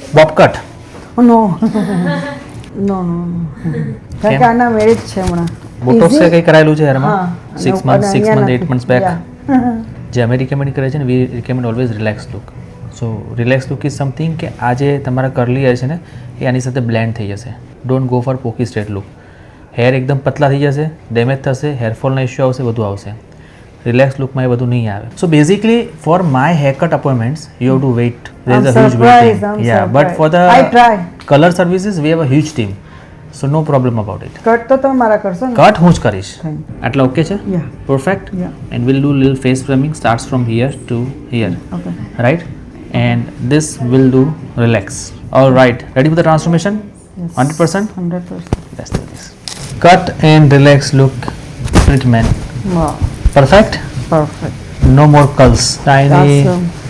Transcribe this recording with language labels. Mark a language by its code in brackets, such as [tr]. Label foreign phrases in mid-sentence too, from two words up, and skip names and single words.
[en] bob cut no no no [gu] કારણ કે આના મેરેજ છે હમણાં [en] બોટોક્સ Easy? [gu] કંઈ કરાયેલું છે હેરમાં હા, 6 અને [en] months 6 [gu] અહીંયા [en] months 8 [gu] નથી. [en] months back Yeah. [gu] જે અમે રિકમેન્ડ કરે છે ને [en] we recommend always relax look so relax look is something [gu] કે આ જે તમારા કરલી હેર છે ને એ આની સાથે બ્લેન્ડ થઈ જશે [en] don't go for pokey straight look [gu] હેર એકદમ પતલા થઈ જશે ડેમેજ થશે હેરફોલના ઇસ્યુ આવશે બધું આવશે રિલેક્સ લુકમાં એ બધું નહીં આવે [en] so basically for my haircut appointments you have to wait there I'm is a huge surprised, I'm waiting ya but surprised. ફોર I try. the colour services we have a huge team so no problem about it [gu] કટ તો તમે મારા કરશો ને કટ હું જ કરીશ [en] Thank [gu] આટલા ઓકે છે [en] Yeah. પરફેક્ટ Yeah. and will do lil face framing starts from here to here Okay. right? And this will do relax. All right, ready for the transformation? Yes. 100%? 100%. Let's do this. Cut and relax look treatment. Wow. Perfect? Perfect. No more curls. Tiny. Awesome. Right.